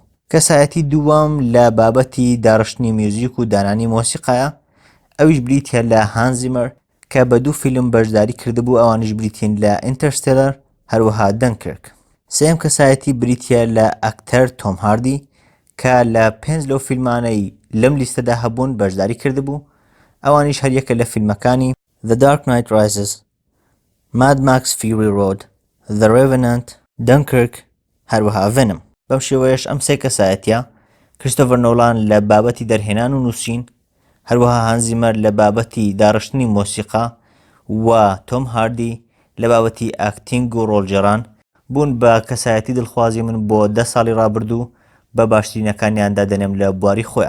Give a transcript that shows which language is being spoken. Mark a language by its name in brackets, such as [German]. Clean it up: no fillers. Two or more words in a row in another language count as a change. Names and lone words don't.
[Central Kurdish] کەسایەتی دووەم لە بابەتی داڕشتنی میوزیک و دانانی مۆسیقایە، ئەویش بریتە لە هانس زیمەر کە بە 2 فیلم بەشداری کردبوو، ئەوانش بریتین لە ئینتەرستێلەر هەروەها دەنکرک. سێم کەسایەتی بریتە لە ئەکتەر تۆم هاردی کە لە 5 لەو فیلمانەی لەم لیستەدا هەبوون بەشداری کردبوو، ئەوانیش هەریەکە لە فیلمەکانی The Dark Knight Rises، Mad Max Fury Road، The Revenant، Dunkirk هەروەها Venom. بەم شێوەیەش ئەم سێ کەسایەتیە کریستۆفەر نۆلان لە بابەتی دەرهێنان و نووسین، هەروەها هانس زیمەر لە بابەتی داڕشتنی مۆسیقا و تۆم هاردی لە بابەتی ئاکتینگ و ڕۆڵجێڕان بوون بە کەسایەتی دڵخوازی من بۆ 10 ساڵی ڕابردوو بە باشترینەکانیاندا دەنێم لە بواری خۆیان.